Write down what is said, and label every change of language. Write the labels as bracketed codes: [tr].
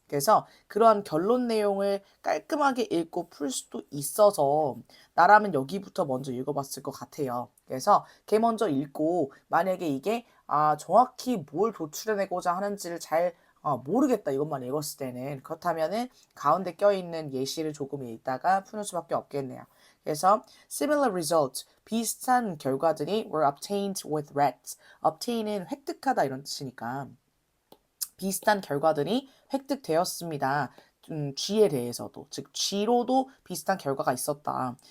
[ko] 그래서 그러한 결론 내용을 깔끔하게 읽고 풀 수도 있어서 나라면 여기부터 먼저 읽어봤을 것 같아요. 그래서 걔 먼저 읽고 만약에 이게 정확히 뭘 도출해내고자 하는지를 잘 모르겠다 이것만 읽었을 때는 그렇다면은 가운데 껴있는 예시를 조금 읽다가 푸는 수밖에 없겠네요. 그래서 [en] similar results [ko] 비슷한 결과들이 [en] were obtained with rats. [ko] obtain은 획득하다 이런 뜻이니까 비슷한 결과들이 획득되었습니다. G에 대해서도 즉 G로도 비슷한 결과가 있었다.